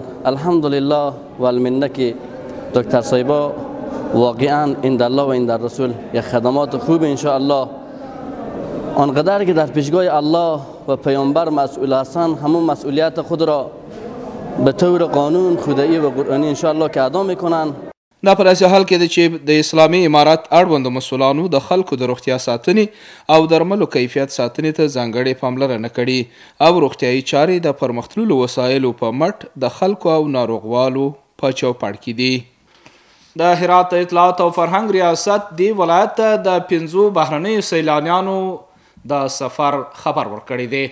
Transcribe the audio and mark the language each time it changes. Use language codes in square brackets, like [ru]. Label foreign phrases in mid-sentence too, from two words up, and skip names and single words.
[ar] الحمدلله و المنه [fa] که دکتر صاحبا واقعا این الله و این در رسول یک خدمات خوب [ar] ان شاء الله [fa] آنقدر که در پیشگاه الله و پیامبر مسئول هستند همون مسئولیت خود را به طور قانون خدایی و قرآنی [ar] ان شاء الله [fa] که ادا میکنن. [ps] دا په داسې حال کې ده چې د اسلامي امارت اړوندو مسؤلانو د خلکو د روغتیا ساتنې او درملو کیفیت ساتنې ته ځانګړې پاملرنه کړې او روغتیایي چارې د پرمختللو وسایلو په مټ د خلکو او ناروغوالو په چوپړ کې دي. د هرات اطلاعات او فرهنګ ریاست دی ولایت ته د 5 بهرنیو سیلانیانو د سفر خبر ورکړی دی.